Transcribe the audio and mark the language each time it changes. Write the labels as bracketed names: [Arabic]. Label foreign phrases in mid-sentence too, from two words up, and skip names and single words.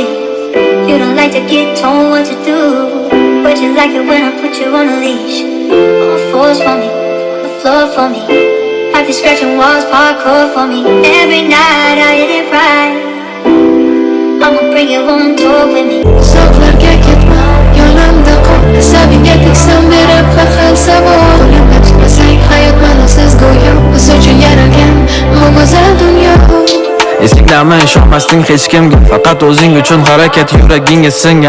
[English] You don't like to get told what to do, but you like it when I put you on a leash. On the floors for me, on the floor for me. Have you scratching walls, parkour for me. Every night I hit it right. I'ma bring you on tour with me. [Uzbek] Uzoqlarga ketma, yonimda qol. Asabingga tegsam berib har xil savol. Qo'limda tutmasang hayot ma'nosiz go'yo. Biz uchun yaralgan bu go'zal dunyo. Esingdami ishonmasding hech kimga, faqat o'zing uchun harakat yuragingga singan.